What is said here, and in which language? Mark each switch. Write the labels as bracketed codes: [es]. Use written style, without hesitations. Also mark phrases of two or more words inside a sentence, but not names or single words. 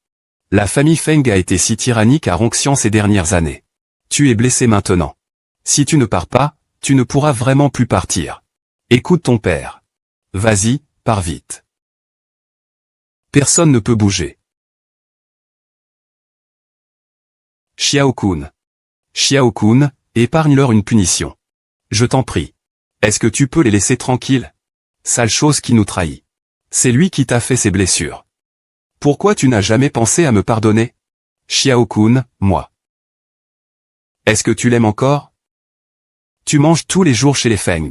[fr] La famille Feng a été si tyrannique à Rongxian ces dernières années. Tu es blessé maintenant. Si tu ne pars pas, tu ne pourras vraiment plus partir. Écoute ton père. Vas-y, pars vite. Personne ne peut bouger. Xiao-kun. Xiao-kun, épargne-leur une punition. Je t'en prie. Est-ce que tu peux les laisser tranquilles? Sale chose qui nous trahit. C'est lui qui t'a fait ces blessures. Pourquoi tu n'as jamais pensé à me pardonner? Xiao-kun, moi. Est-ce que tu l'aimes encore? Tu manges tous les jours chez les Feng.